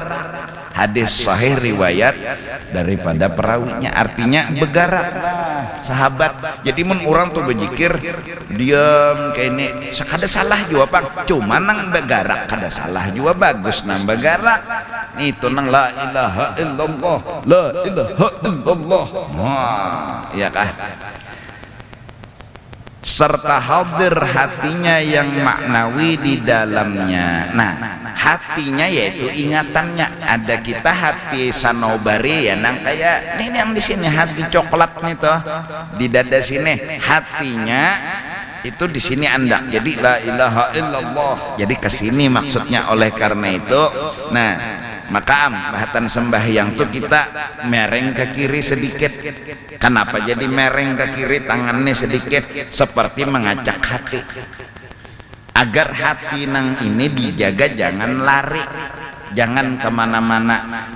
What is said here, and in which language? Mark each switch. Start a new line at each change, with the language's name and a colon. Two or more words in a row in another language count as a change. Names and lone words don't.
Indonesian: Hadis sahih riwayat daripada perawinya, artinya bergerak sahabat.
Banjar: Jadi mun orang tuh berzikir diam kayak ini sekada salah juga bang, cuma nang bergerak kada salah juga bagus nang bergerak. Itu nang
Arabic: la ilaha illallah, la ilaha illallah.
Indonesian: Wah, iya kah? Serta hadir hatinya yang maknawi di dalamnya. Nah, hatinya yaitu ingatannya. Ada kita hati sanobari ya, nang kayak ini yang di sini hati coklat nih toh di dada sini. Hatinya itu di sini anda. Jadi la ilaha illallah. Jadi ke sini maksudnya.
Banjar: Oleh karena itu, nah maka bahatan sembahyang tuh kita mereng ke kiri sedikit.
Indonesian: Kenapa jadi mereng ke kiri, tangannya sedikit seperti mengacak hati, agar hati nang ini dijaga jangan lari, jangan kemana-mana.